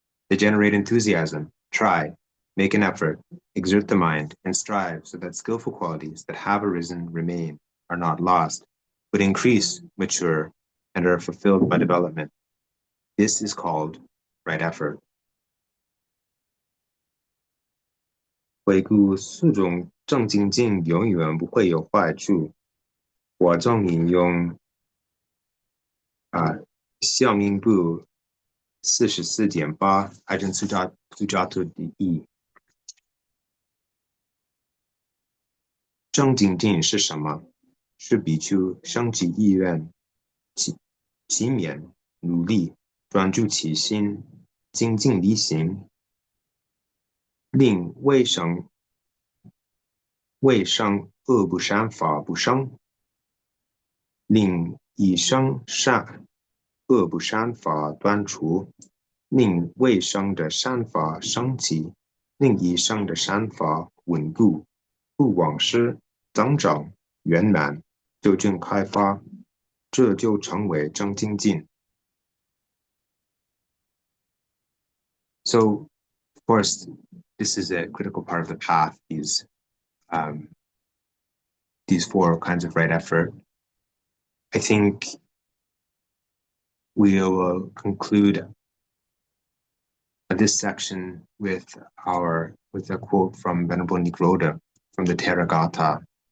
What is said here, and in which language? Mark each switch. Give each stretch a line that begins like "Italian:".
English: They generate enthusiasm, try, make an effort, exert the mind, and strive so that skillful qualities that have arisen remain, are not lost, but increase, mature, and are fulfilled by development. This is called right effort.
Chinese: 回顾四种正精进永远不会有坏处。我正引用相应部44.8爱真苏扎特第一。正精进是什么？是比丘升起意愿，勤勉努力，专注其心，精进力行，令未生恶不善法不生，令已生恶不善法断除，令未生的善法升起，令已生的善法稳固，不枉失，增长，圆满，究竟开发，这就成为正精进。
English: So, of course, this is a critical part of the path, these four kinds of right effort. I think we will conclude this section with a quote from Venerable Nigroda from the Theragatha.